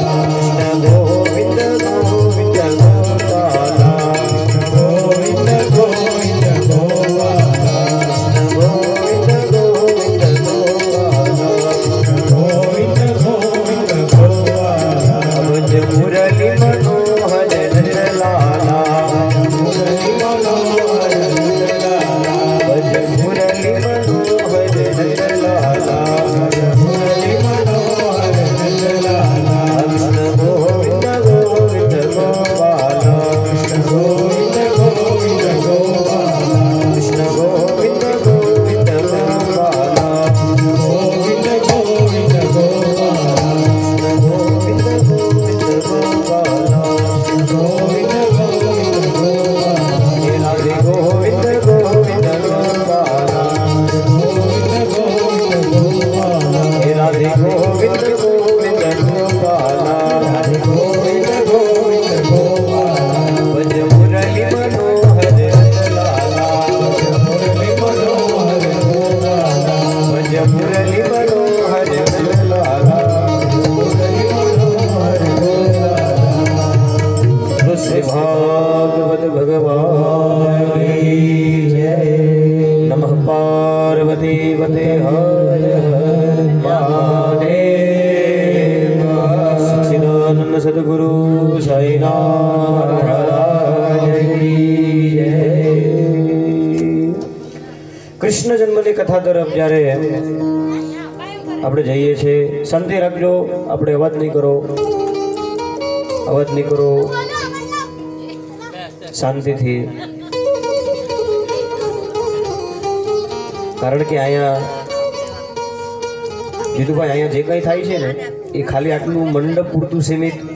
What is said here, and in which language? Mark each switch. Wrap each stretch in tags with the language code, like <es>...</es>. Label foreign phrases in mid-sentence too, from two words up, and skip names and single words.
<hi>गोविंद गोविंद गोपाला गोविंद गोविंद गोपाला गोविंद गोविंद गोपाला गोविंद गोविंद गोपाला भज मुरली मनोहर लाला मुरली मनोहर लाला भज मुरली मनोहर लाला मुरली मनोहर लाला कृष्ण गोविंद गोविंद गोपाला गोविंद गोविंद गोपाला कृष्ण गोविंद गोविंद गोपाला गोविंद गोविंद गोपाला गोविंद गोविंद गोपाला गोविंद गोविंद गोपाला राधे गोविंद गोविंद गोपाला गोविंद गोविंद गोपाला राधे गोविंद गोविंद गोपाला हरे गोविंद गोविंद गोपाला भज मुरली मनोहर लाला मुरली मनोहर गोपाला भज मुरली मनोहर लाला मुरली मनोहर गोपाला श्री भागवत भगवान की जय नमः पार्वती पते हर हर महादेव सच्चिदानंद सद्गुरु साईनाथ महाराज की जय</hi> <gu>કૃષ્ણ જન્મની કથા તરફ જ્યારે આપણે જઈએ છીએ શાંતિ રાખજો આપણે અવાજ નહીં કરો શાંતિથી કારણ કે અહીંયા જીતુભાઈ અહીંયા જે કંઈ થાય છે ને એ ખાલી આટલું મંડપ પૂરતું સીમિત</gu>